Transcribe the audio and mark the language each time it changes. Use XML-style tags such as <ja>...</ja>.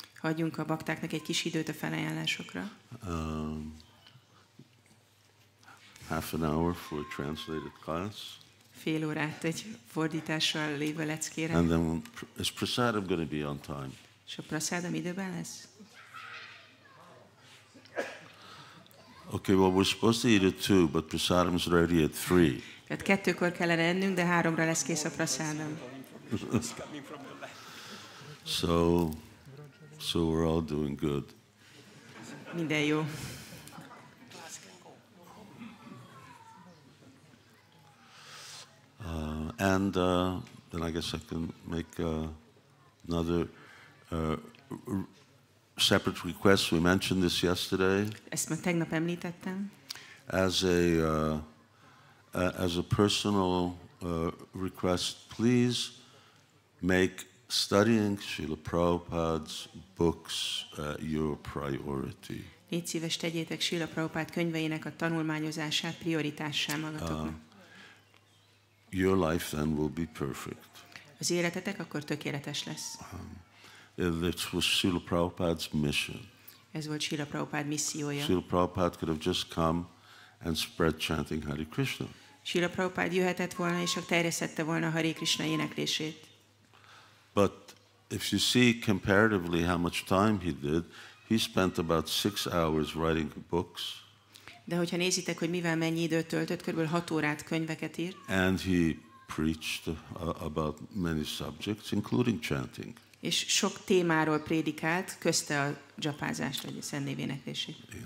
<hu>Hagyjunk a baktáknak egy kis időt a felajánlásokra.</hu> <en>Half an hour for a translated class.</en> <hu>Fél órát egy fordítással lévő leckére.</hu> <en>And then is prasadam going to be on time?</en> <hu>És a prasádam időben lesz?</hu> <en>Okay, well, we're supposed to eat at 2, but prasadam is ready at 3.</en> <hu>Tehát 2-kor kellene ennünk, de 3-ra lesz kész a prasádam.</hu> <en>So So we're all doing good.</en> <hu>Minden jó.</hu> <en>And then I guess I can make another separate request. We mentioned this yesterday.</en> <hu>Ezt már tegnap említettem.</hu> <en>As a personal request, please make studying Śrīla Prabhupāda's books your priority.</en> <hu>Légy szíves, tegyétek Śrīla Prabhupád könyveinek a tanulmányozását prioritássá magatoknak.</hu> <en>Your life then will be perfect.</en> <hu>Az életetek akkor tökéletes lesz.</hu> <en>This was Śrīla Prabhupāda's mission.</en> <hu>Ez volt Śrīla Prabhupád missziója.</hu> <en>Śrīla Prabhupada could have just come and spread chanting Hare Krishna.</en> <hu>Śrīla Prabhupád jöhetett volna, és terjesztette volna a Hare Krishna éneklését.</hu> <en>But if you see comparatively how much time he did, he spent about 6 hours writing books.</en> <hu>De hogyha nézitek, hogy mivel mennyi időt töltött, kb. 6 órát könyveket írt.</hu> <en>And he preached about many subjects, including chanting.</en> <hu>És sok témáról prédikált, közte a dzsapázást, vagy a szentnév éneklését.</hu>